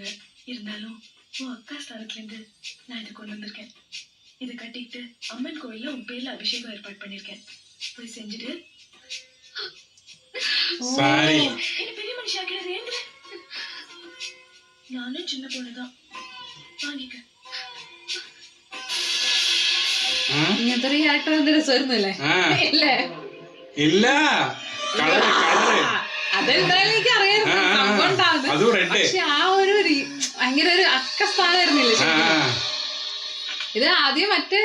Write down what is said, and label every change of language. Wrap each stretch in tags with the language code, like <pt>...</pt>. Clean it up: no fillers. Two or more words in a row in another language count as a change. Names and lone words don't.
<ta>இருந்தாலும் உன் அக்கா ஸ்தானத்துல இருந்து நான் இதை கொண்டு வந்திருக்கேன். இதை கட்டிக்கிட்டு அம்மன் கோயில்ல உன் பேர்ல அபிஷேகம் ஏற்பாடு பண்ணிருக்கேன். போய் செஞ்சுட்டு</ta> <ml>സാരി.</ml> <ta>என்ன பெரிய மனுஷன் ஆக்கிறது ஏங்க? நானும் சின்ன பொண்ணுதான், வாங்கிக்க.</ta> <ml>ഇങ്ങനത്തെ ഒരു ക്യാരക്ടർ എന്ത് രസമായിരുന്നല്ലേ? ആ ഇല്ലേ? ഇല്ല കളറ് കളറ്. അതെന്തായാലും എനിക്ക് അറിയായിരുന്നു സംഭവം ഉണ്ടാവുന്നത്. അതും റെഡ്. പക്ഷെ ആ ഒരു ഭയങ്കര ഒരു അക്കസ്ഥാനായിരുന്നില്ലേ ആ ശരിക്കും? ഇത് ആദ്യം മറ്റേ</ml>